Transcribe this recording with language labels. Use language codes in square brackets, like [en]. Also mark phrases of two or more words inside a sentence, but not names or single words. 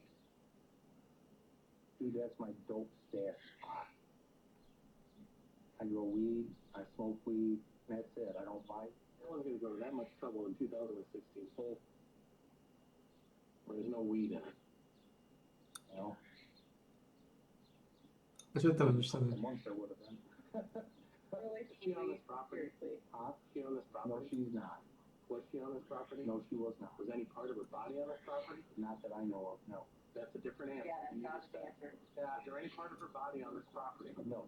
[en] Dude, that's my dope stash spot. I grow weed, I smoke weed, that's it. I don't buy. No one's gonna go to that much trouble in 2016. So there's no weed in it. You know? [sk] Že to vidíš sami. [en] Once there would have been. Really? Is she on this property? Seriously. Huh? Is she on this No, property? she's not. Was she on this property? No, she was not. Was any part of her body on this property? Not that I know of, no. That's a different answer. Yeah, You that's just not the said. answer. Is there any part of her body on this property? No.